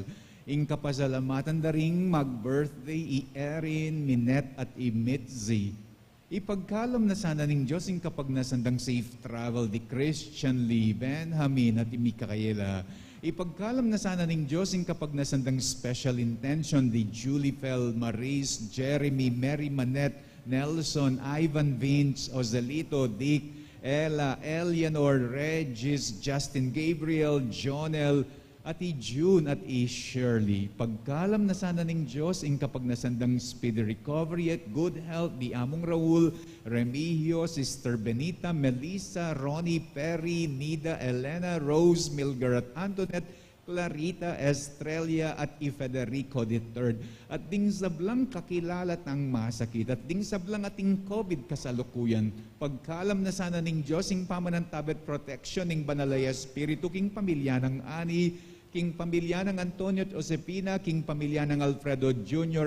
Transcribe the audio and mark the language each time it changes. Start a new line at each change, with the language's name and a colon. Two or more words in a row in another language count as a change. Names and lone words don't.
Pampanga: Ing kapasalamatan daring mag-birthday i-Erin, Minette at i-Mitzi. Ipagkalam na sana ning Diyos ing kapag nasandang
English: safe travel
Pampanga: di Christian Lee, Benjamin at Imikayela. Ipagkalam na sana ning Diyos ing kapag nasandang
English: special intention
Pampanga: di Julie Fel, Maris, Jeremy, Mary Manette, Nelson, Ivan Vince, Ozelito, Dick, Ella, Eleanor, Regis, Justin Gabriel, Jonel, at i-June at i-Shirley. Pagkalam na sana ning Diyos ing kapag nasandang
English: speedy recovery
Pampanga: at
English: good health
Pampanga: di among Raul, Remigio, Sister Benita, Melissa, Ronnie, Perry, Nida, Elena, Rose, Milgar at Antoinette, Clarita Estrella at Federico III. At ding sablang kakilalat ang masakit at ding sablang ating COVID kasalukuyan. Pagkalam na sana ning Diyos ing pamanantabet protection ning Banalay Espiritu king pamilya ng Ani, king pamilya ng Antonio at Josepina, king pamilya ng Alfredo Jr.